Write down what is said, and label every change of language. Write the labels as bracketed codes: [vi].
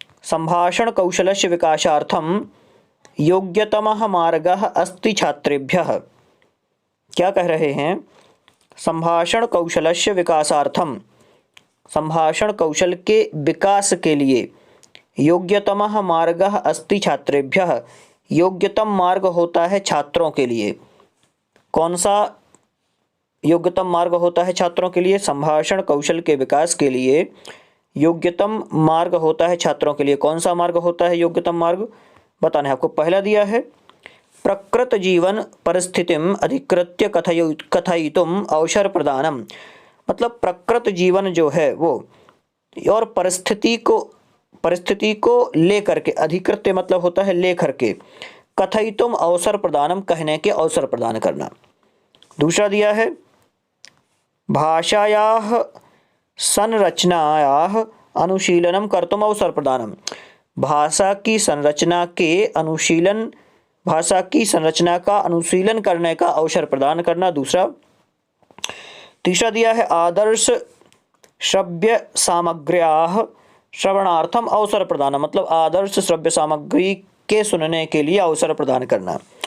[sa] संभाषण कौशलस्य विकासार्थम योग्यतमः मार्गः अस्ति छात्रेभ्यः। [hi] क्या कह रहे हैं? [sa] संभाषण कौशलस्य विकासार्थम, [hi] संभाषण कौशल के विकास के लिए [sa] योग्यतमः मार्गः अस्ति छात्रेभ्यः, [hi] योग्यतम मार्ग होता है छात्रों के लिए। कौन सा योग्यतम मार्ग होता है छात्रों के लिए? संभाषण कौशल के विकास के लिए योग्यतम मार्ग होता है छात्रों के लिए। कौन सा मार्ग होता है योग्यतम मार्ग? बताना है आपको। पहला दिया है [sa] प्रकृत जीवन परिस्थितिम अधिकृत्य कथयितुम अवसर प्रदानम, [hi] मतलब प्रकृत जीवन जो है वो और परिस्थिति को लेकर के, अधिकृत्य मतलब होता है लेकर के, [sa] कथयितुम अवसर प्रदानम [hi] कहने के अवसर प्रदान करना। दूसरा दिया है [sa] भाषायाः संरचनायाः अनुशीलनम कर्तुम अवसर प्रदानम। [hi] भाषा की संरचना का अनुशीलन करने का अवसर प्रदान करना दूसरा। तीसरा दिया है [sa] आदर्श श्रव्य सामग्र्याः श्रवणार्थम अवसर प्रदान, [hi] मतलब आदर्श श्रव्य सामग्री के सुनने के लिए अवसर प्रदान करना।